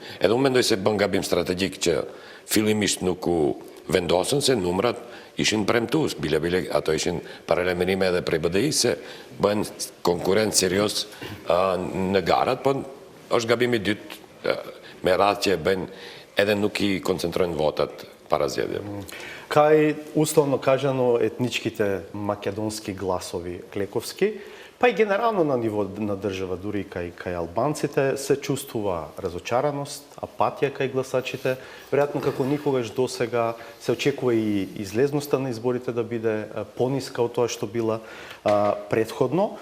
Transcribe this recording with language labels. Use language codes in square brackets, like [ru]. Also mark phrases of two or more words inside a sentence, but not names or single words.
[sq] Edhe unë mendoj se bën gabim strategjik që fillimisht nuk u vendosën se numrat ishin premtues, bile ato ishin paralajmërime edhe prej BDI se bën konkurrent serioz në garat, po është gabimi i dytë me radhë që bëjnë edhe nuk i koncentrojnë votat para zgjedhjeve. [mk] Кај, условно кажано, етничките македонски гласови клековски, Па и генерално на ниво на држава, дури кај албанците, се чувствува разочараност, апатија кај гласачите. Веројатно како никогаш досега се очекува и излезноста на изборите да биде пониска од тоа што била претходно.